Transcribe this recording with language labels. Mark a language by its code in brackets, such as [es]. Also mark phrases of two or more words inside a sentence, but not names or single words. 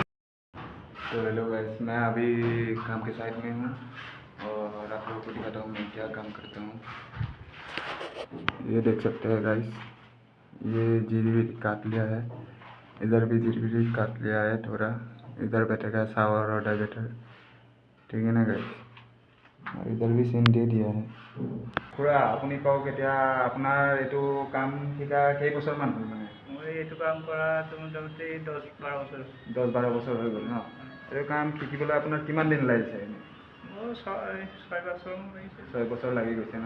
[hi] तो हेलो गाइस, मैं अभी काम के साइड में हूँ और आप लोगों को दिखाता हूँ मैं क्या काम करता हूँ। ये देख सकते हैं गाइस, ये जीरी काट लिया है, इधर भी जीरी काट लिया है थोड़ा। इधर बैठेगा शावर और डाइवेटर, ठीक है ना गाइस। और इधर भी सीन दे दिया है। [as] খুৰা আপুনি কওক, এতিয়া আপোনাৰ এইটো কাম শিকা কেইবছৰমান হ'ল? মানে মই এইটো কাম কৰাটো মোটামুটি 10-12 বছৰ। 10-12 বছৰ হৈ গ'ল ন? এইটো কাম শিকিবলৈ আপোনাৰ কিমান দিন লাগিছে? মোৰ 6 বছৰমান লাগিছে। 6 বছৰ লাগি গৈছে ন?